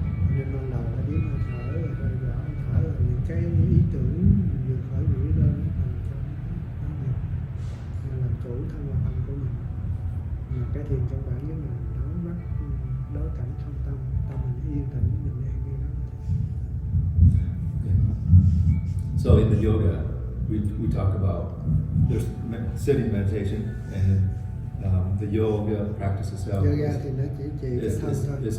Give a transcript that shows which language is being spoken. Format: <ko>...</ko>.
<vi>Nên ban đầu là biết hơi thở, rồi theo dõi hơi thở, rồi những cái ý tưởng vừa khởi nghĩ lên làm cho nó được, làm chủ thân và tâm của mình. Mà cái thiền căn bản với mình đối mắt, đối cảnh không tâm, tâm mình yên tĩnh, mình đang nghe đó.</vi> <en>So in the yoga, we talk about there's sitting meditation and the yoga practice itself</en> <vi>Yoga thì nó chỉ thân thôi.</vi>